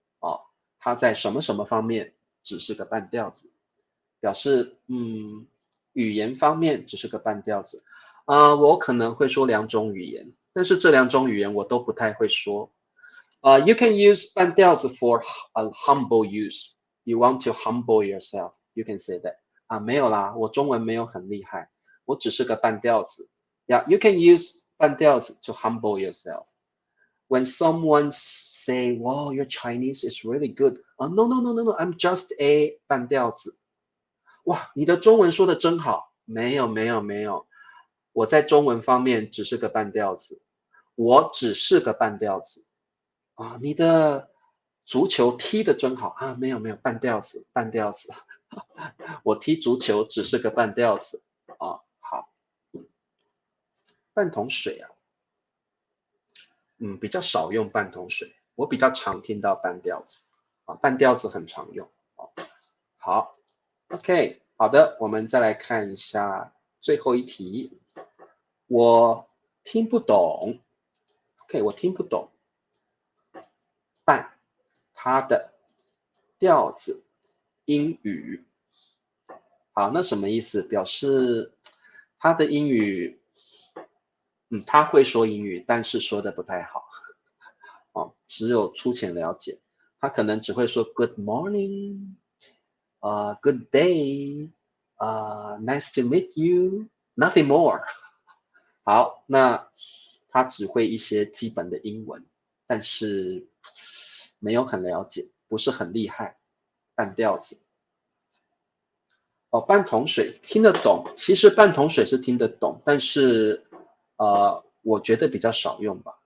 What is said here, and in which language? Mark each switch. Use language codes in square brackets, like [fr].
[zh] 哦，他在什么什么方面只是个半吊子，表示语言方面只是个半吊子。我可能会说2种语言，但是这2种语言我都不太会说。 [en] You can use 半吊子 for a humble use. You want to humble yourself. You can say that. [zh] 没有啦，我中文没有很厉害，我只是个半吊子。 [en] Yeah, you can use 半吊子 to humble yourself. When someone say, "Wow, your Chinese is really good." No, no, no, no, no. I'm just a 半吊子。 [zh] 哇，你的中文说的真好。没有，没有，没有。我在中文方面只是个半吊子。我只是个半吊子。你的足球踢得真好。没有，没有，半吊子，半吊子。我踢足球只是个半吊子。好。半桶水啊，比较少用半桶水，我比较常听到半吊子。半吊子很常用。好 ，OK， 好的，我们再来看一下最后一题。我听不懂。OK， 我听不懂。半，它的调子，英语。好，那什么意思？表示他的英语，他会说英语，但是说的不太好。只有粗浅了解。他可能只会说 [en] Good morning， Good day， Nice to meet you，nothing more。 [zh] 好，那他只会一些基本的英文，但是没有很了解，不是很厉害，半吊子。半桶水听得懂，其实半桶水是听得懂，但是我觉得比较少用吧。